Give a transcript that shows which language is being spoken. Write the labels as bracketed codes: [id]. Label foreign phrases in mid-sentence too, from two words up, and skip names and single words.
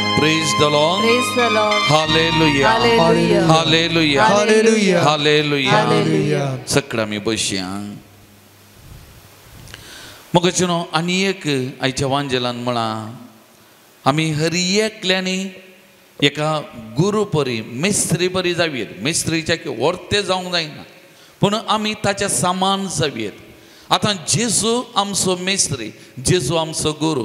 [en] Praise the Lord. Praise the Lord. Hallelujah. Hallelujah. Hallelujah. Hallelujah. Hallelujah. Hallelujah. [kok] सगळं आम्ही बसया. मग चुनो आणि एक आयच्या वांजेलान म्हणा आम्ही हर एकल्यानी एका गुरु परी मिस्त्री परी जावीत. मिस्त्रीच्या की वर्ते जावंक जायना पूण आमी ताच्या समान जावीत. आतां जेजू आमचो मिस्त्री, जेजू आमचो गुरू.